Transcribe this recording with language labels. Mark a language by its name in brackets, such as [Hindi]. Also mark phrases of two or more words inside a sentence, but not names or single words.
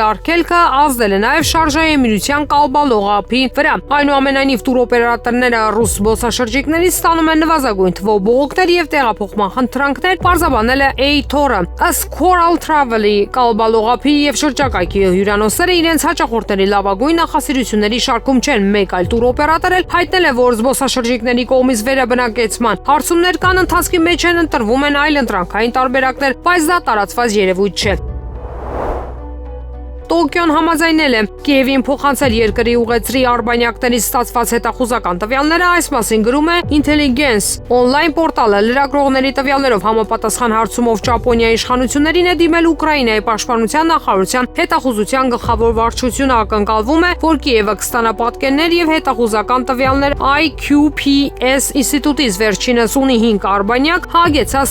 [Armenian] արգելքը ազդել է նաեւ Շարժայի Էմիրության Կալբա լողափի վրա։ Այնուամենայնիվ տուրօպերատորները ռուս զբոսաշրջիկներից ստանում են նվազագույն թվով բողոքներ եւ տեղափոխման խնդրանքներ, պարզաբանել է A-Tor-ը։ Ըստ Coral Travel-ի Կալբա լողափի եւ շրջակայքի հյուրանոցները իրենց հաճախորդների լավագույն նախասիրությունների շարքում չեն։ Մեկ այլ տուրօպերատոր էլ հայտնել է, որ զբոսաշրջիկների կողմից վերաբնակեցման հարցումներ կան, ընթացքի մեջ են ընտրվում են այլ ընտրանքային տարբերակներ, բայց դա տարածված երևույթ չէ։ Տոկիոն համաձայնել է Կիևին փոխանցել երկրի ուղեցրի արբանյակներից ստացված հետախուզական տվյալները, այս մասին գրում է Intelligence on-line պորտալը։ Լրագրողների տվյալներով համապատասխան հարցումով Ճապոնիայի իշխանություններին է դիմել Ուկրաինայի պաշտպանության նախարարության հետախուզության գլխավոր վարչությունը, ակնկալվում է, որ Կիևը կստանա պատկերներ եւ հետախուզական տվյալներ IQPS ինստիտուտից, վերջինս ունի 5 արբանյակ հագեցած